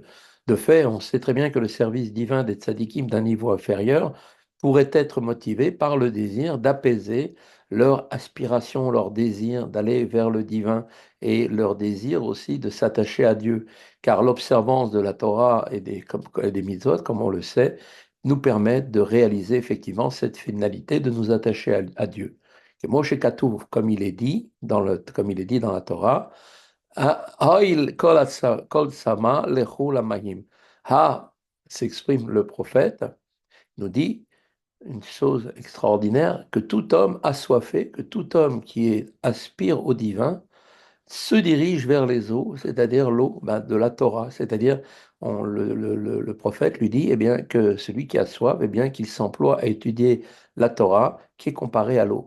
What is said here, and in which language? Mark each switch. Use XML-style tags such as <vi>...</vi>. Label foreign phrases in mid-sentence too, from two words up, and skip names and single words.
<fr>De fait, on sait très bien que le service divin des tzadikim d'un niveau inférieur pourrait être motivé par le désir d'apaiser leur aspiration, leur désir d'aller vers le divin et leur désir aussi de s'attacher à Dieu. Car l'observance de la Torah et des mitzvot, comme on le sait, nous permettent de réaliser effectivement cette finalité de nous attacher à Dieu. Et</fr> <he>מה שכתוב,</he> <fr>comme il est dit dans la Torah,</fr> <he>הוי כל צמא לכו למים. Ha,</he> <fr>s'exprime le prophète, nous dit une chose extraordinaire, que tout homme assoiffé, que tout homme aspire au divin, se dirige vers les eaux, c'est-à-dire l'eau de la Torah, c'est-à-dire le prophète lui dit eh bien, que celui qui a soif, eh bien, qu'il s'emploie à étudier la Torah qui est comparée à l'eau.</fr>